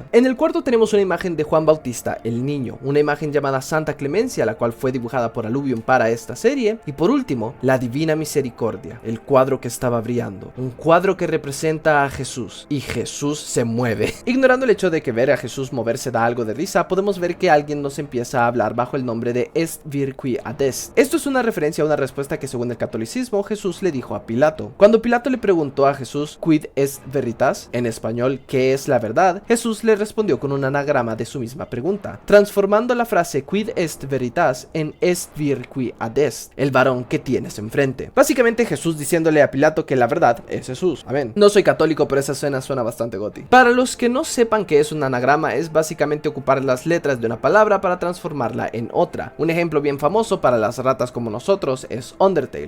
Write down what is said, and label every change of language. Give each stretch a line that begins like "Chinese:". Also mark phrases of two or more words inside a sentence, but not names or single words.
Spanish: En el cuarto tenemos una imagen de Juan Bautista, el niño, una imagen llamada Santa Clemencia, la cual fue dibujada por Aluvion para esta serie, y por último, la Divina Misericordia, el cuadro que estaba brillando, un cuadro que representa a Jesús, y Jesús se mueve. Ignorando el hecho de que ver a Jesús moverse da algo de risa, podemos ver que alguien nos empieza a hablar bajo el nombre de
Latin: Est vir qui adest.
Spanish: Esto es una referencia a una respuesta que según el catolicismo Jesús le dijo a Pilato. Cuando Pilato le preguntó a Jesús
Latin: quid est veritas,
Spanish: en español, ¿qué es la verdad?, Jesús le respondió con un anagrama de su misma pregunta, transformando la frase
Latin: quid est veritas
Spanish: en
Latin: est vir qui ad est,
Spanish: el varón que tienes enfrente. Básicamente Jesús diciéndole a Pilato que la verdad es Jesús. Amén. No soy católico, pero esa escena suena bastante goti. Para los que no sepan qué es un anagrama, es básicamente ocupar las letras de una palabra para transformarla en otra. Un ejemplo bien famoso para las ratas como nosotros es Undertale.